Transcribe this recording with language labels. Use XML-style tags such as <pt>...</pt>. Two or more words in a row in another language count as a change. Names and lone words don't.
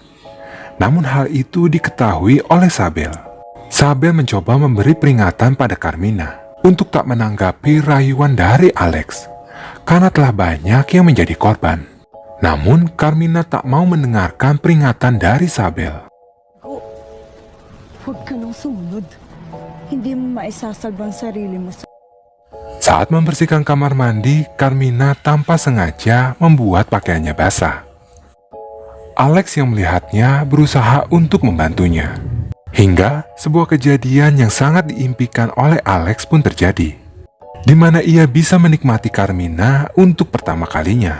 <id>Namun hal itu diketahui oleh Sabel. Sabel mencoba memberi peringatan pada Carmina untuk tak menanggapi rayuan dari Alex, karena telah banyak yang menjadi korban. Namun Carmina tak mau mendengarkan peringatan dari Sabel.</id> <tl>Huwag ka nang sumunod. Hindi mo maisasalbang sarili mo sa...</tl> <id>Saat membersihkan kamar mandi, Carmina tanpa sengaja membuat pakaiannya basah. Alex yang melihatnya berusaha untuk membantunya. Hingga sebuah kejadian yang sangat diimpikan oleh Alex pun terjadi, di mana ia bisa menikmati Carmina untuk pertama kalinya.</id>